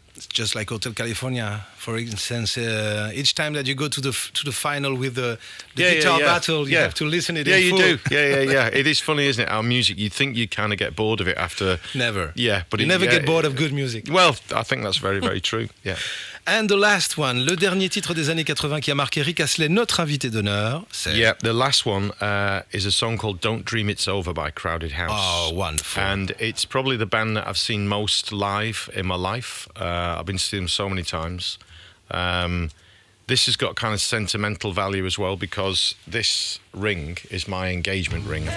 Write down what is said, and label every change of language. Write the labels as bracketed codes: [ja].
[en] It's just like Hotel California, for instance. Each time that you go to the final with the guitar battle, you have to listen it. Yeah, in you full. do. Yeah. It is funny, isn't it? Our music. You'd think you kind of get bored of it after. Never. Yeah, but you never get bored of good music. Well, I think that's very, very true. Yeah. And the last one, [fr] le dernier titre des années 80 qui a marqué Rick Astley, notre invité d'honneur, c'est... [en] Yeah, the last one is a song called Don't Dream It's Over by Crowded House. Oh, wonderful. And it's probably the band that I've seen most live in my life. I've been to see them so many times. This has got kind of sentimental value as well, because this ring is my engagement ring.